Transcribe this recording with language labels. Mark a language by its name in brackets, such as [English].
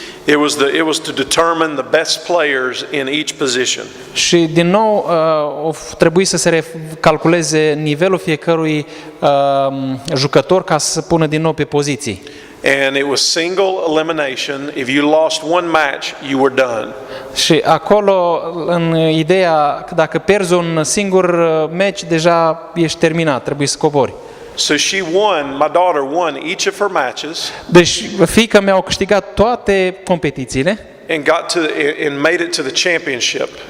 [English] It was to determine the best players in each position. [Romanian] Și din nou trebuie să se calculeze nivelul fiecărui jucător ca să pună din nou pe poziții. [English] And it was single elimination. If you lost one match, you were done. [Romanian] Și acolo, în ideea că dacă pierzi un singur meci, deja ești terminat, trebuie să cobori. [English] So she won, my daughter won each of her matches [Romanian] Deci fiica mea a câștigat toate competițiile, [English] and and made it to the championship